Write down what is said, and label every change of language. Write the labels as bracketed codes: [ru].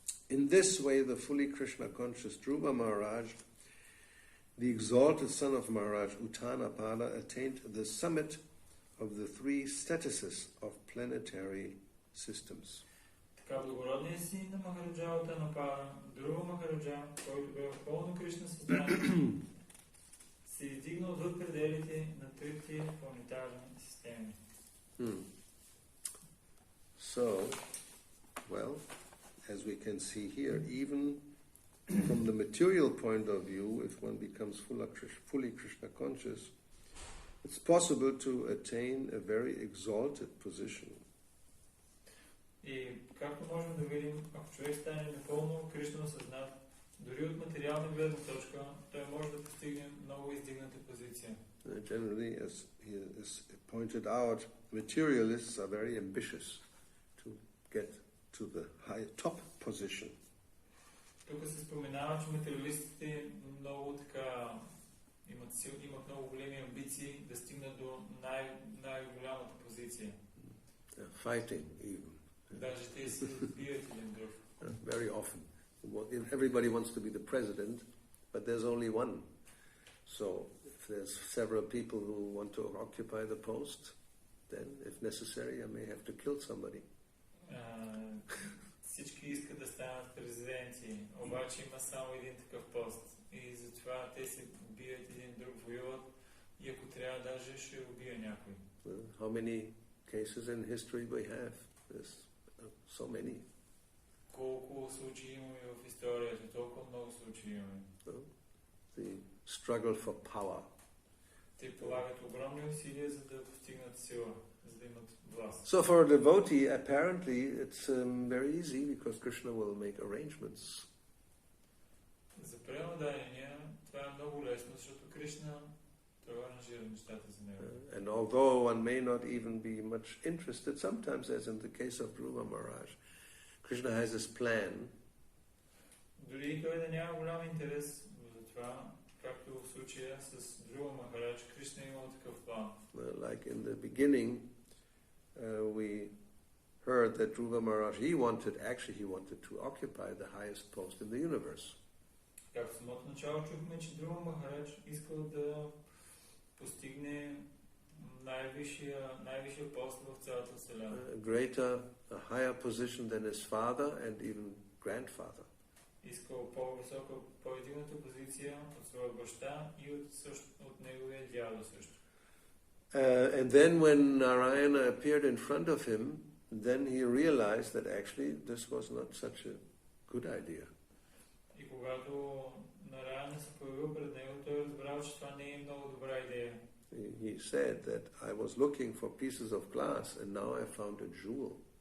[en] In this way, the fully Krishna conscious Dhruva Maharaj, the exalted son of Maharaj Uttanapada, attained the summit of the three statuses of planetary systems. [bg] Така благородният син на Махараджа Уттанапада, Друва Махараджа, който бе в пълно Кришна съзнание, се издигна отвъд пределите на трите планетарни системи. [en] So, well, as we can see here, even from the material point of view, if one becomes fully Krishna conscious, it's possible to attain a very exalted position. [bg] И както можем да видим, ако човек стане напълно Кришна осъзнат, дори от материална гледна точка, той може да постигне много издигната позиция. [en] Generally, as he is pointed out, materialists are very ambitious to get to the top position. [bg] Тук се споменава, че материалистите много така имат много големи амбиции да стигнат до най-голямата позиция. [en] Fighting even. [bg] Даже те се бият един друг. [en] Very often. Everybody wants to be the president, but there's only one. So if there's several people who want to occupy the post, then if necessary I may have to kill somebody. [bg] Всички искат да станат президенти, обаче има само един такъв пост. И затова те се бият един друг, воюват и ако трябва даже ще убия някой. [en] How many cases in history we have? There's so many. [bg] Колко случаи имаме в историята, толкова много случаи имаме. [en] The struggle for power. [bg] Те полагат огромни усилия, за да постигнат сила, за да имат власт. [en] So for a devotee, apparently it's very easy because Krishna will make arrangements. [bg] За преударения това е много лесно, защото Кришна той аранжира нещата за него. [en] And although one may not even be much interested, sometimes, as in the case of Dhruva Maharaj, Krishna has his plan. [bg] Дори той да няма голям интерес за това, както в случая с Dhruva Maharaj, Кришна имал такъв план. [en] Like in the beginning, we heard that Dhruva Maharaj, he wanted to occupy the highest post in the universe. [bg] Както в самото начало чухме, че Dhruva Maharaj искал да постигне най-висшия пост в цялата вселена. [en] A higher position than his father and even grandfather. [bg] Искал по-висока, по-издигната позиция от своя баща и от неговия дядо също. [en] And then when Narayana appeared in front of him, then he realized that actually this was not such a good idea. [bg] И когато Нараяна се появил пред него, той разбрал, че това не е много добра идея. [en] He said that I was looking for pieces of glass and now I found a jewel.